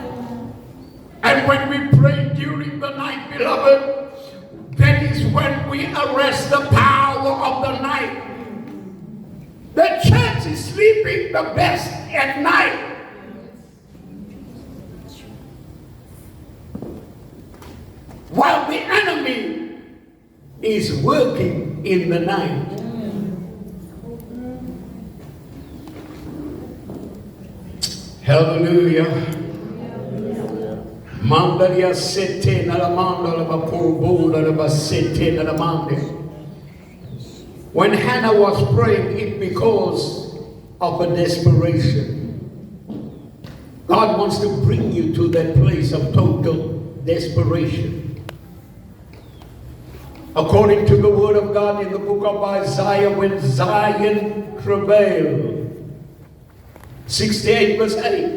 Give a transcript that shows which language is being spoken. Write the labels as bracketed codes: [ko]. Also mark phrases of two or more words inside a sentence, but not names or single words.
[en] And when we pray during the night, beloved, that is when we arrest the power of the night. The church is sleeping the best at night. While the enemy is working in the night. Hallelujah. Mandaria sete na la manda la bakurbo la basete na la mande. When Hannah was praying, it because of a desperation. God wants to bring you to that place of total desperation. According to the word of God in the book of Isaiah, when Zion travailed, 68 verse 8.